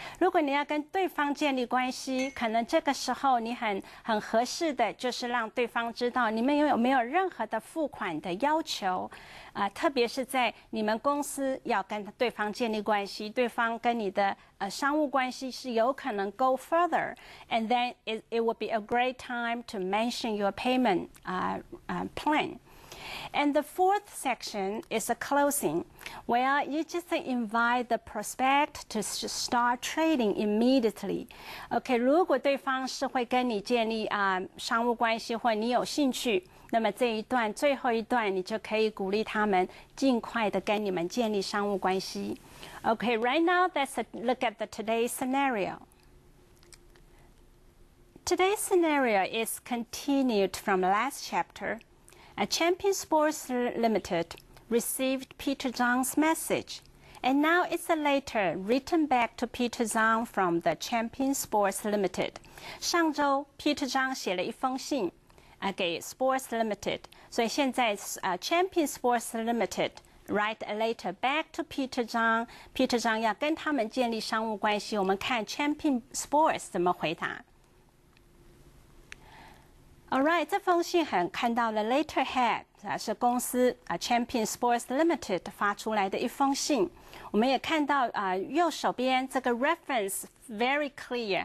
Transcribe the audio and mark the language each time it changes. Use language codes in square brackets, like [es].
[zh] 如果你要跟对方建立关系，可能这个时候你很合适的就是让对方知道你们有没有任何的付款的要求。特别是在你们公司要跟对方建立关系，对方跟你的商务关系是有可能 [en] go further, and then it would be a great time to mention your payment plan. And the fourth section is a closing, where you just invite the prospect to start trading immediately. [zh] OK， 如果对方是会跟你建立商务关系，或你有兴趣，那么这一段最后一段你就可以鼓励他们尽快的跟你们建立商务关系。 [en] OK, right now let's look at the today's scenario. Today's scenario is continued from last chapter. Champion Sports Limited received Peter Zhang's message, and now it's a letter written back to Peter Zhang from the Champion Sports Limited. [zh] 上周 Peter Zhang 写了一封信给 Sports Limited, 所以现在Champion Sports Limited [en] write a letter back to [zh] Peter Zhang. Peter Zhang 要跟他们建立商务关系。我们看 Champion Sports 怎么回答。 All right， 这封信看到了 letterhead 是公司Champion Sports Limited 发出来的一封信。我们也看到右手边这个 reference [en] very clear。